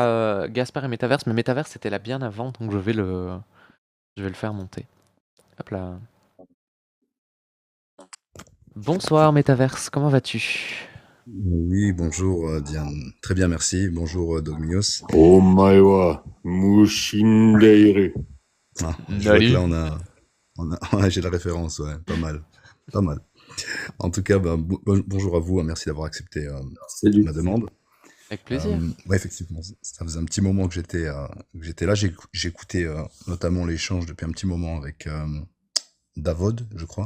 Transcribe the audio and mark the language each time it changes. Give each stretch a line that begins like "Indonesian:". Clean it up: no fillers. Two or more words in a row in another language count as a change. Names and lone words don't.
French: a Gaspard et Metaverse, mais Metaverse c'était là bien avant, donc je vais le faire monter. Hop là. Bonsoir Metaverse, comment vas-tu? Oui, bonjour Diane. Très bien, merci. Bonjour Dogmios.
Japanese: お前は無心でいる。
French: Je vois que Nani? là ouais, j'ai la référence, ouais, pas mal, pas mal. En tout cas, bonjour à vous, merci d'avoir accepté Salut. ma demande. Avec plaisir. Ouais, effectivement, ça faisait un petit moment que j'étais là. J'ai écouté notamment l'échange depuis un petit moment avec Davod, je crois,